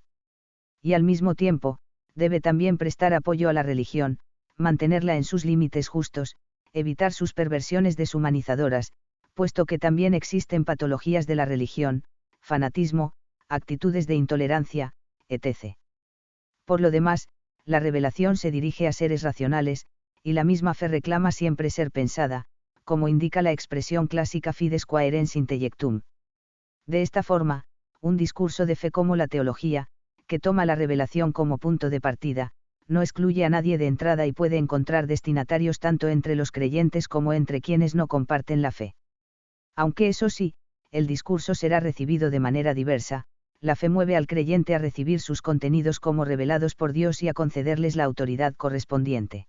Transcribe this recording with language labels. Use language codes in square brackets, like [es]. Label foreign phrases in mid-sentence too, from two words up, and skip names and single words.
[es] Y al mismo tiempo, debe también prestar apoyo a la religión, mantenerla en sus límites justos, evitar sus perversiones deshumanizadoras, puesto que también existen patologías de la religión, fanatismo, actitudes de intolerancia, etc. Por lo demás, la revelación se dirige a seres racionales, y la misma fe reclama siempre ser pensada, como indica la expresión clásica [la] fides quaerens intellectum. [es] De esta forma, un discurso de fe como la teología, que toma la revelación como punto de partida, no excluye a nadie de entrada y puede encontrar destinatarios tanto entre los creyentes como entre quienes no comparten la fe. Aunque eso sí, el discurso será recibido de manera diversa, la fe mueve al creyente a recibir sus contenidos como revelados por Dios y a concederles la autoridad correspondiente.